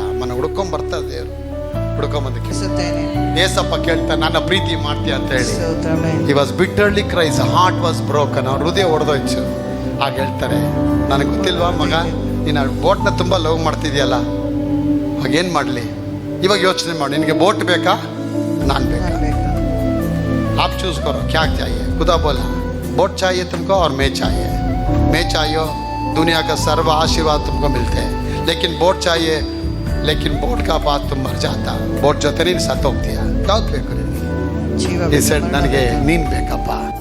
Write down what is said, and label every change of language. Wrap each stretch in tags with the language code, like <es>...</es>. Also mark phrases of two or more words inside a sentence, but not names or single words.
<kn>ಮನ ಹುಡ್ಕೊಂಬರ್ತಾ ದೇವ್ರು ಹುಡ್ಕೊಂಬಂದಕ್ಕೆ ಏಸಪ್ಪ ಕೇಳ್ತಾ, ನನ್ನ ಪ್ರೀತಿ ಮಾಡ್ತೀಯ ಅಂತ ಹೇಳಿ.</kn> <en>He was bitterly cries, heart was broken.</en> <kn>ಅವ್ರ ಹೃದಯ ಹೊಡೆದೋಯ್ತು. ಆಗ ಹೇಳ್ತಾರೆ, ನನಗೆ ಗೊತ್ತಿಲ್ವಾ ಮಗ, ನೀನು ಬೋಟ್ನ ತುಂಬ ಲವ್ ಮಾಡ್ತಿದ್ಯಲ್ಲ, ಹಾಗೇನು ಮಾಡಲಿ? ಇವಾಗ ಯೋಚನೆ ಮಾಡಿ, ನಿನಗೆ ಬೋಟ್ ಬೇಕಾ, ನಾನು ಬೇಕಾ?</kn> <hi>आप चूज करो क्या चाहिए. खुदा बोला, बोट चाहिए तुमको और मैं चाहिए. दुनिया का सर्व आशीर्वाद तुमको मिलते हैं, लेकिन बोट चाहिए. लेकिन बोट का बात तुम मर जाता.</hi> <kn>बोट ಜೊತೆ ನೀನು ಸತ್ತೋಗ್ತೀಯ. ಯಾವ್ದು ಬೇಕು ನಿನಗೆ? ನನಗೆ ನೀನು ಬೇಕಪ್ಪ.</kn>